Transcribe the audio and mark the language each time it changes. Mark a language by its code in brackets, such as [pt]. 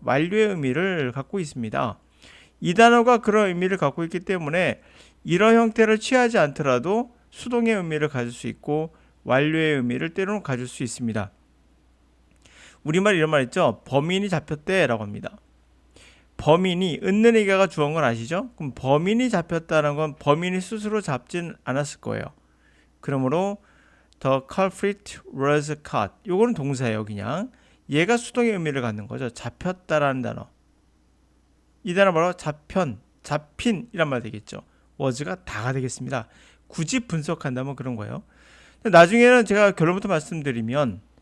[ko] 완료의 의미를 갖고 있습니다. 이 단어가 그런 의미를 갖고 있기 때문에 이런 형태를 취하지 않더라도 수동의 의미를 가질 수 있고 완료의 의미를 때로는 가질 수 있습니다. 우리말 이런 말 있죠. 범인이 잡혔대 라고 합니다. 범인이 은는이가가 주어인 건 아시죠? 그럼 범인이 잡혔다는 건 범인이 스스로 잡진 않았을 거예요. [en] 그러므로 the culprit was caught. [ko] 요거는 동사예요. 그냥 얘가 수동의 의미를 갖는 거죠. 잡혔다라는 단어. 이 단어 바로 잡힌이란 말 되겠죠. was가 다가 되겠습니다. 굳이 분석한다면 그런 거예요. 나중에는 제가 결론부터 말씀드릴게요.